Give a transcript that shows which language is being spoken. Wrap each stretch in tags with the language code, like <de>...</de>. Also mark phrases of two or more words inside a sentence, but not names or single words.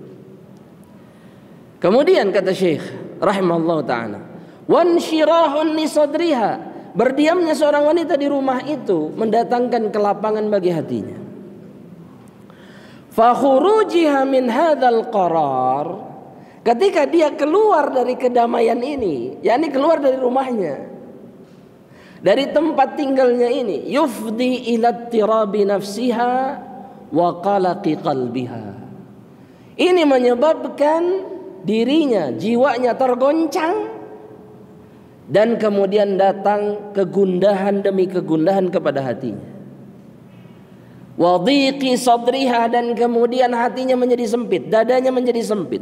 <id>Kemudian kata Syekh</id> <ar>rahimahullah taala, wansyirahun li sadriha,</ar> <id>berdiamnya seorang wanita di rumah itu mendatangkan kelapangan bagi hatinya.</id> <ar>Fa khurujiha min hadzal qarar,</ar> <id>Ketika dia keluar dari kedamaian ini, yakni keluar dari rumahnya, dari tempat tinggalnya ini,</id> <ar>yufdi ila tirabi nafsiha wa qalaqi qalbiha.</ar> <id>Ini menyebabkan dirinya, jiwanya tergoncang, dan kemudian datang kegundahan demi kegundahan kepada hatinya.</id> <ar>Wa dhiqi sadriha,</ar> <id>dan kemudian hatinya menjadi sempit, dadanya menjadi sempit.</id>